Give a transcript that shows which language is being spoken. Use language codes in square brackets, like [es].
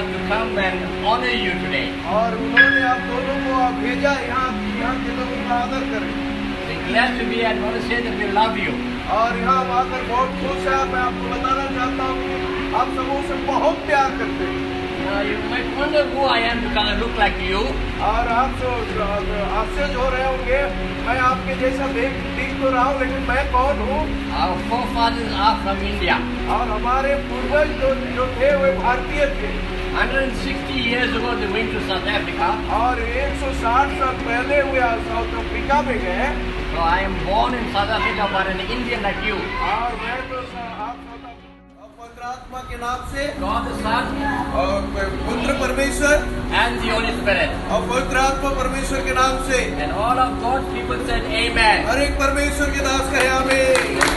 [en] come and honor you today. [hi] और उन्होंने आप दोनों को भेजा यहाँ के लोगों का आदर करें। [en] We're glad to be and want to say that we love you. [hi] और यहाँ हम आकर बहुत खुश है। मैं आपको बताना चाहता हूँ कि आप सबों से बहुत प्यार करते हैं। [en] You might wonder who I am to kind of look like you. [hi] और आप आश्चर्य हो रहे होंगे, मैं आपके जैसा दिख तो रहा हूँ, लेकिन मैं कौन हूँ? [en] Our forefathers are from India. [hi] और हमारे पूर्वज जो थे वे भारतीय थे। [en] 160 years ago they went to South Africa. [hi] और 160 साल पहले वे साउथ अफ्रीका में गए। [en] So I am born in South Africa but an Indian like you. [hi] और मैं तो आप पवित्र आत्मा के नाम से [en] God the Son [hi] और पुत्र परमेश्वर [en] and the Holy Spirit. [hi] और पवित्र आत्मा परमेश्वर के नाम से [en] And all of God's people said Amen. [hi] हर एक परमेश्वर के दास कहे आमीन।